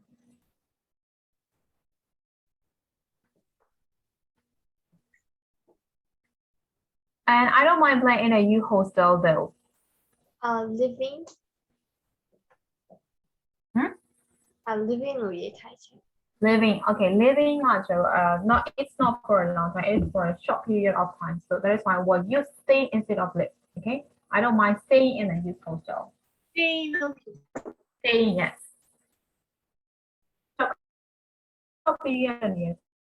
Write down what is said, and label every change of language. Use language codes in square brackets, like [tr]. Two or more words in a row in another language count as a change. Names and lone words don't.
[en] And I don't mind playing in a U hostel though. Living. Living [my] လို့ရေးထားချင် [en] Living, okay, living it's not for a long time, it's for a short period of time. So that is why we'll use stay instead of live. Okay, I don't mind staying in a youth hostel. Staying. Staying, yes. Short period, yes.